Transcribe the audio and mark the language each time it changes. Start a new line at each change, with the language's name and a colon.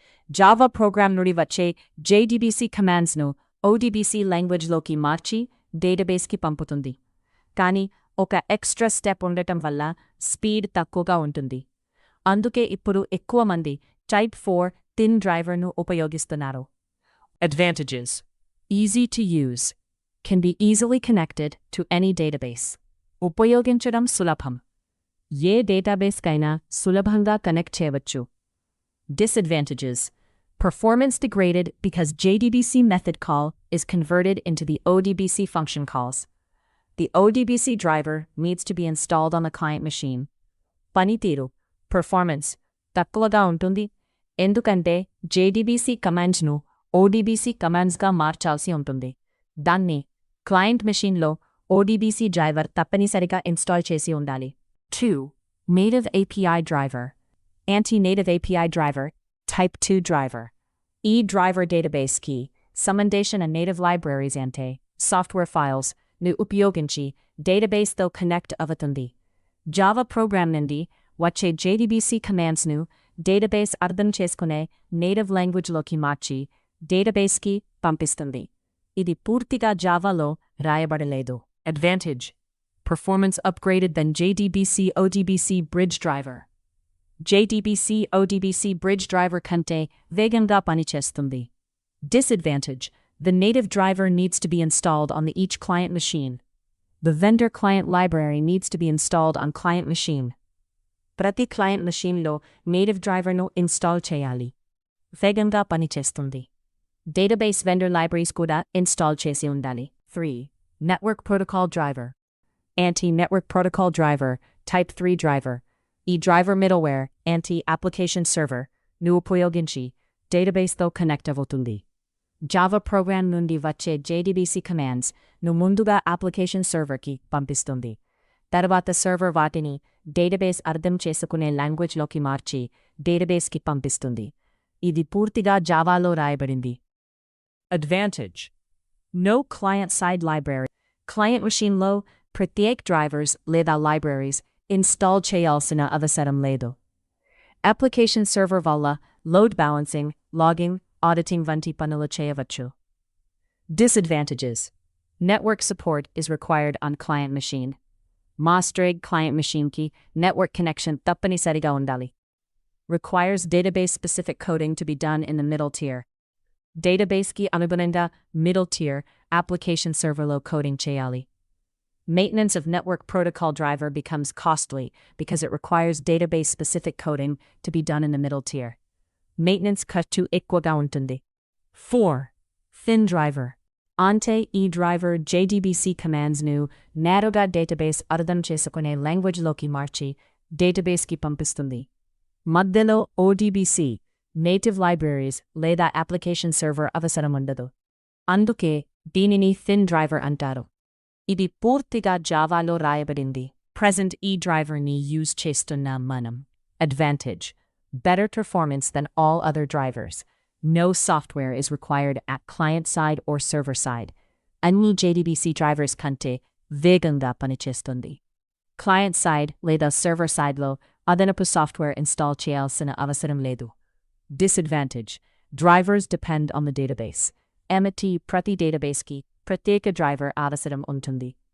Telugu: Java programme నుండి వచ్చే JDBC కమాండ్స్ను ODBC లాంగ్వేజ్లోకి మార్చి డేటాబేస్కి పంపుతుంది. కానీ ఒక ఎక్స్ట్రా స్టెప్ ఉండటం వల్ల స్పీడ్ తక్కువగా ఉంటుంది. అందుకే ఇప్పుడు ఎక్కువ మంది టైప్ 4 థిన్ డ్రైవర్ను ఉపయోగిస్తున్నారు.
English: Advantages: easy to use, can be easily connected to any database.
Telugu: ఉపయోగించడం సులభం, ఏ డేటాబేస్కైనా సులభంగా కనెక్ట్ చేయవచ్చు.
English: Disadvantages: performance degraded because JDBC method call is converted into the ODBC function calls. The ODBC driver needs to be installed on the client machine.
Telugu: పనితీరు performance తక్కువగా ఉంటుంది, ఎందుకంటే JDBC కమాండ్స్ను ODBC కమాండ్స్గా మార్చాల్సి ఉంటుంది. దాన్ని క్లయింట్ మెషీన్లో ODBC డ్రైవర్ తప్పనిసరిగా install చేసి ఉండాలి.
English: 2. Native API driver. Anti-native API driver, type 2 driver.
Telugu: ఈ డ్రైవర్ డేటాబేస్కి సంబంధించిన native libraries అంటే సాఫ్ట్వేర్ ఫైల్స్ ను ఉపయోగించి డేటాబేస్తో కనెక్ట్ అవుతుంది. జావా ప్రోగ్రామ్ నుండి వచ్చే JDBC కమాండ్స్ను డేటాబేస్ అర్థం చేసుకునే నేటివ్ లాంగ్వేజ్లోకి మార్చి డేటాబేస్కి పంపిస్తుంది. ఇది పూర్తిగా జావాలో రాయబడలేదు.
English: Advantage: performance upgraded than JDBC ODBC bridge driver.
Telugu: JDBC ODBC bridge driver కంటే వేగంగా పనిచేస్తుంది.
English: Disadvantage: the native driver needs to be installed on each client machine. The vendor client library needs to be installed on client machine.
Telugu: ప్రతి client మెషీన్లో native డ్రైవర్ను install చేయాలి. వేగంగా పనిచేస్తుంది. Database vendor libraries కూడా ఇన్స్టాల్ చేసి ఉండాలి. 3.
English: Network Protocol Driver. Anti-Network Protocol Driver, Type 3 Driver.
Telugu: ఈ డ్రైవర్ మిడిల్వేర్ Anti-Application Server ను ఉపయోగించి డేటాబేస్తో కనెక్ట్ అవుతుంది. జావా ప్రోగ్రామ్ నుండి వచ్చే JDBC కమాండ్స్ ను ముందుగా అప్లికేషన్ సర్వర్కి పంపిస్తుంది. తర్వాత సర్వర్ వాటిని డేటాబేస్ అర్థం చేసుకునే లాంగ్వేజ్లోకి మార్చి డేటాబేస్కి పంపిస్తుంది. ఇది పూర్తిగా జావాలో రాయబడింది.
English: Advantage: no client-side library.
Telugu: Client మెషీన్లో ప్రత్యేక డ్రైవర్స్ లేదా లైబ్రరీస్ ఇన్స్టాల్ చేయాల్సిన అవసరం లేదు. అప్లికేషన్ సర్వర్ వల్ల లోడ్ బ్యాలెన్సింగ్, లాగింగ్, ఆడిటింగ్ వంటి పనులు చేయవచ్చు.
English: Disadvantages: network support is required on client machine.
Telugu: Mastering client machine-కి network connection తప్పనిసరిగా ఉండాలి.
English: Requires database-specific coding to be done in the middle tier.
Telugu: Database-కి అనుగుణంగా middle tier application serverలో coding చేయాలి.
English: Maintenance of network protocol driver becomes costly because it requires database-specific coding to be done in the middle tier.
Telugu: Maintenance ఖర్చు ఎక్కువగా ఉంటుంది. 4. Thin driver. అంటే ఈ driver JDBC కమాండ్స్ను నేరుగా database అర్థం చేసుకునే లాంగ్వేజ్లోకి మార్చి డేటాబేస్కి పంపిస్తుంది. మధ్యలో ODBC, నేటివ్ లైబ్రరీస్ లేదా అప్లికేషన్ సర్వర్ అవసరం ఉండదు. అందుకే దీనిని థిన్ డ్రైవర్ అంటారు. ఇది పూర్తిగా జావాలో రాయబడింది. ప్రెజెంట్ ఈ డ్రైవర్ని యూజ్ చేస్తున్నాం మనం.
English: Advantage: better performance than all other drivers. No software is required at client side or server side.
Telugu: అన్ని JDBC drivers కంటే వేగంగా పనిచేస్తుంది. Client side లేదా server sideలో అదనపు సాఫ్ట్వేర్ ఇన్స్టాల్ చేయాల్సిన అవసరం లేదు.
English: Disadvantage: drivers depend on the database.
Telugu: ప్రతి డేటాబేస్కి ప్రత్యేక డ్రైవర్ అవసరం ఉంటుంది.